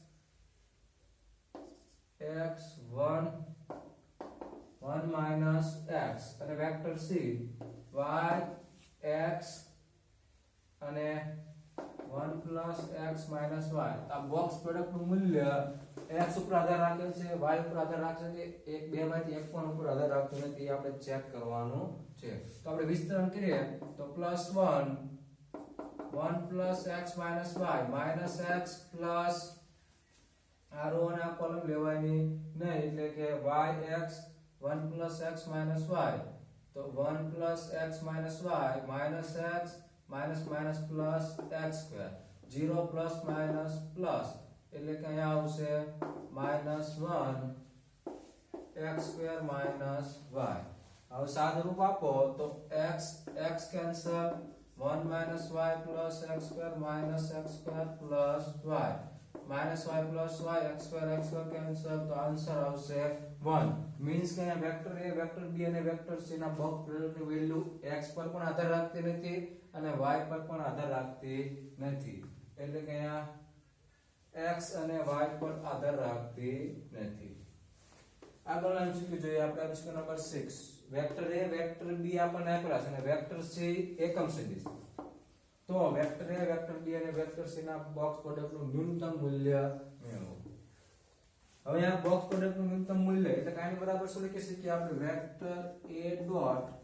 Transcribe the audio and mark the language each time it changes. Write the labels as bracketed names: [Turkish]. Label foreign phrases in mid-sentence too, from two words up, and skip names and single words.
[Gujarati] 1 1 x અને વેક્ટર c y x અને 1 x y આ બોક્સ પ્રોડક્ટ નું મૂલ્ય x ઉપર આધાર રાખે છે y ઉપર આધાર રાખે છે એક બે માંથી એક પણ ઉપર આધાર રાખતો નથી આપણે ચેક કરવાનું છે તો આપણે વિસ્તરણ કરીએ તો +1 x y x પ્લસ આ રો અને આ કોલમ લેવાની નહીં એટલે કે y x 1 x y તો 1 x y [English] x plus x square 0 plus [Gujarati] એટલે કે અહીંયા આવશે -1 x square y હવે સાદું રૂપ આપો તો x cancel 1 [English] y plus x square plus y y plus y x square cancel [Gujarati] તો આન્સર આવશે 1 મીન્સ કે અહીંયા વેક્ટર a વેક્ટર b અને વેક્ટર c ના બોક્સ પ્રોડક્ટની વેલ્યુ x પર પણ આધાર રાખતી નથી અને y પર પણ આધાર રાખતી નથી એટલે કે અહીંયા x અને y પર આધાર રાખતી નથી આગળ એમસીક્યુ જોઈએ આપણે એમસીક્યુ નંબર 6 વેક્ટર a વેક્ટર b આપણને આપેલા છે અને વેક્ટર c એકમ સદિશ તો વેક્ટર a વેક્ટર b અને વેક્ટર c ના બોક્સ પ્રોડક્ટનું ન્યૂનતમ મૂલ્ય મેળવો હવે આ બોક્સ પ્રોડક્ટનું ન્યૂનતમ મૂલ્ય એટલે કાંઈ બરાબર શું લખી શકીએ આપણે વેક્ટર a ડોટ